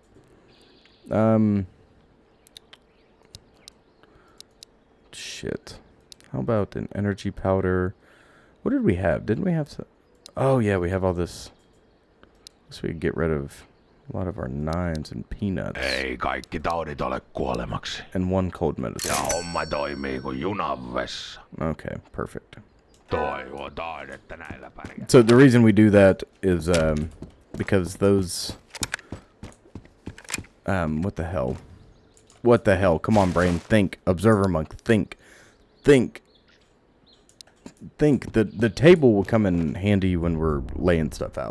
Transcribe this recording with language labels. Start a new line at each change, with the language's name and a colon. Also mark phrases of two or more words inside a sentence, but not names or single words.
English: Shit. How about an energy powder? What did we have? Didn't we have some... Oh, yeah, we have all this. So we could get rid of a lot of our 9s and peanuts.
Finnish: Ei kaikki taudit ole kuolemaksi.
English: And 1 cold medicine.
Finnish: Ja homma toimii kuin junan vessa.
English: Okay, perfect.
Finnish: Toivotaan, että näillä pärjää.
English: So the reason we do that is because those... what the hell? What the hell? Come on, brain. Think. Observer monk. Think. Think. Think. The table will come in handy when we're laying stuff out.